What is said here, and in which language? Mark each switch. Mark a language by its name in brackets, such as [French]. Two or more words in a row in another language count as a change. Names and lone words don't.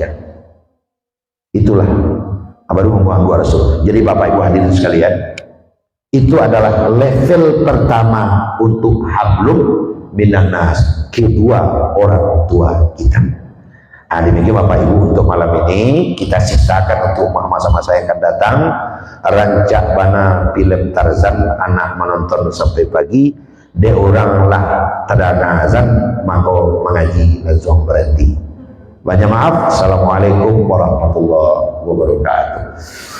[Indonesian] Itulah baru mengganggu Rasul. Jadi Bapak Ibu hadirin sekalian, itu adalah level pertama untuk [Arabic] hablum minan nas, [Indonesian] kedua orang tua kita. Demikian Bapak Ibu untuk malam ini, kita sisakan untuk masa-masa yang akan datang. [Minangkabau] Rancak bana film Tarzan, anak menonton sampai pagi. De orang lah tadana azan maka mengaji lazong berhenti. [Indonesian] Banyak maaf. [Arabic] Assalamualaikum warahmatullahi wabarakatuh.